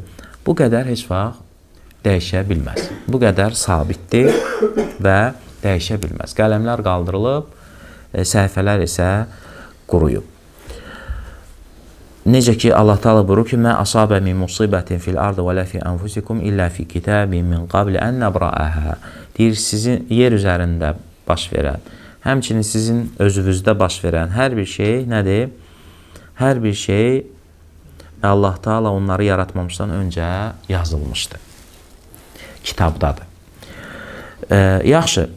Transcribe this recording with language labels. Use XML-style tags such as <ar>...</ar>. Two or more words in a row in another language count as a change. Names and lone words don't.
<az>Bu qədər heç vaxt dəyişə bilməz. Bu qədər sabitdir və dəyişə bilməz. Qələmlər qaldırılıb səhifələr isə quruyub. Necə ki Allah Taala buyurur ki:</az> <ar>"ما أصاب من مصيبة في الأرض ولا في أنفسكم إلا في كتاب من قبل أن نبرأها."</ar> <az>Deyir, sizin yer üzərində baş verən, həmçinin sizin özünüzdə baş verən hər bir şey nədir? Hər bir şey Allah Taala onları yaratmamışdan öncə yazılmışdır. Kitabdadır. Yaxşı.</az>